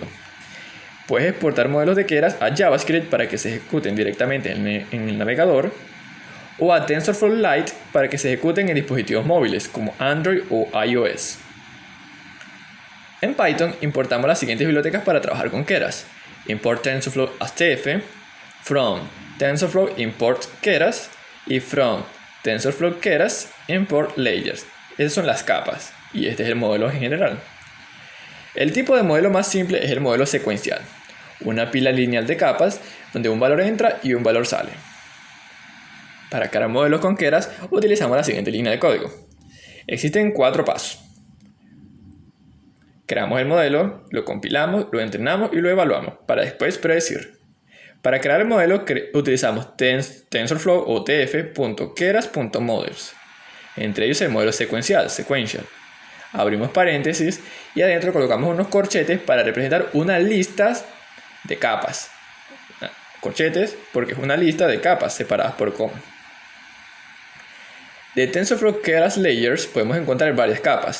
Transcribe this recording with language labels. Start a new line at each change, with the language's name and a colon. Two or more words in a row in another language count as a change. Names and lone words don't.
Spanish: Puedes exportar modelos de Keras a JavaScript para que se ejecuten directamente en el navegador, o a TensorFlow Lite para que se ejecuten en dispositivos móviles como Android o iOS. En Python importamos las siguientes bibliotecas para trabajar con Keras:
English: import TensorFlow as TF, from TensorFlow import Keras
Spanish: y
English: from TensorFlow Keras import layers.
Spanish: Esas son las capas y este es el modelo en general. El tipo de modelo más simple es el modelo secuencial, una pila lineal de capas donde un valor entra y un valor sale. Para crear modelos con Keras utilizamos la siguiente línea de código. Existen 4 pasos. Creamos el modelo, lo compilamos, lo entrenamos y lo evaluamos para después predecir. Para crear el modelo utilizamos TensorFlow o tf.keras.models. Entre ellos el modelo secuencial. Abrimos paréntesis y adentro colocamos unos corchetes para representar una lista de capas. corchetes porque es una lista de capas separadas por coma. De TensorFlow Keras Layers podemos encontrar varias capas.